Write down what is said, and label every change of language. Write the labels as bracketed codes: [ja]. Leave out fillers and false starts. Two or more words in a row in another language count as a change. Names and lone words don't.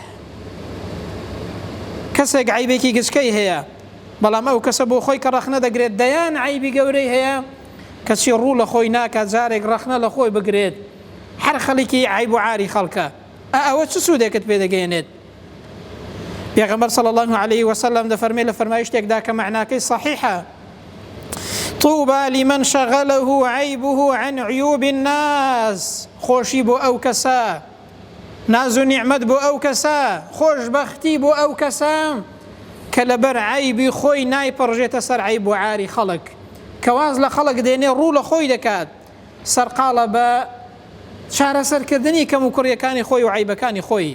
[ckb] کەسێک عیبێکی گچکەی هەیە بەڵام ئەو کەسە بۆ خۆی کە ڕەخنە دەگرێت دەیان عیبی گەورەی هەیە کەچی ڕوو لە خۆی ناکات جارێک ڕەخنە لە خۆی بگرێت هەر خەڵکی عیب و عاری خەڵکە ئەوە چ سوودێکت پێ دەگەێنێت؟ پێغەمبەر [ar] صلی الله عليه وسلم [ckb] دەفەرمێ لە فەرمایشتێکدا کە معناکەی صحیحە: [ar] طوبى لمن شغله عيبه عن عيوب الناس. [ckb] خۆشی بۆ ئەو کەسە، ناز و نیعمەت بۆ ئەو کەسە، خۆشبەختی بۆ ئەو کەسە کە لەبەر عیبی خۆی نایپەڕژێتە سەر عیب و عاری خەڵک، کە واز لە خەڵک دێنێ ڕوو لە خۆی دەکات، سەرقاڵە بە چارەسەرکردنی کەم و کوڕیەکانی خۆی و عیبەکانی خۆی.